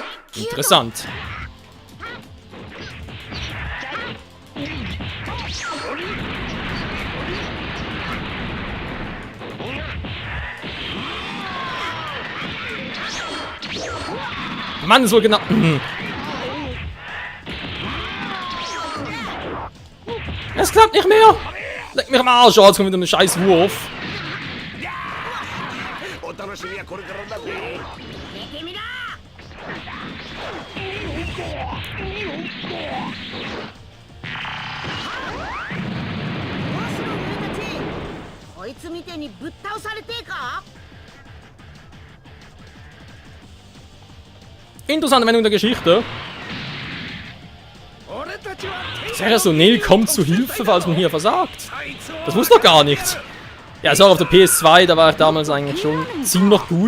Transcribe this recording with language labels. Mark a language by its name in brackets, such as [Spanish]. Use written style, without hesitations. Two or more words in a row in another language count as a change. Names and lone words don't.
[German] Interessant. Mann, so genau. Es klappt nicht mehr. Leck mich am Arsch, jetzt kommt wieder ein scheiß Wurf. [Japanese] お楽しみはこれからだぜこいつみてえにぶっ倒されてえか [German] Interessante Wendung der Geschichte. Sehr so, Neil kommt zu Hilfe, falls man hier versagt. Das wusste doch gar nicht. Ja, ist auch auf der PS2, da war ich damals eigentlich schon ziemlich gut.